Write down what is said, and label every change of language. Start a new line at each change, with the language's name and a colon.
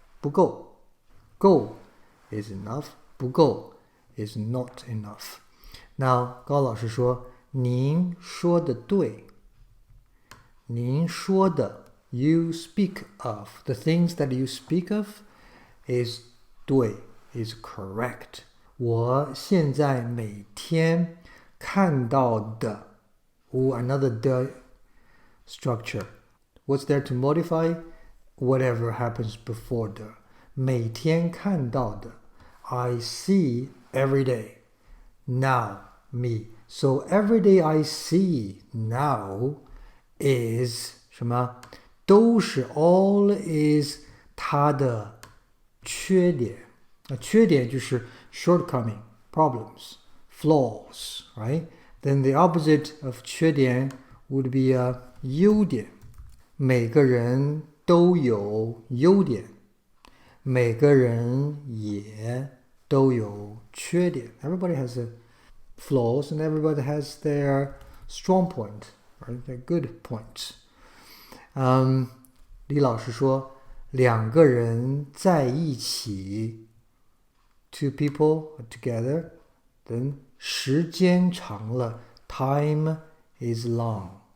English: 不够 够 is enough. 不够 is not enough. Now,
Chinese: 高老师说您说的
English: 对您说的 you speak of the things that you speak of is 对 is correct.
Chinese: 我现在每天看到的
English: another the structure. What's there to modify? Whatever happens before the
Chinese: 每天看到的
English: I see every day. Now, me. So every day I see now is 什么？
Chinese: 都是
English: all is
Chinese: 它的缺点。缺点就是
English: shortcoming, problems, flaws, right? Then the opposite of 缺点 would be a 优点。
Chinese: 每个人都有优点，每个人也都有缺点。
English: Everybody has a flaws and everybody has their strong point, right? Their good points. 李老师说，
Chinese: 两个人在一起
English: ，two people are together, then
Chinese: 时间长了
English: ，time is long.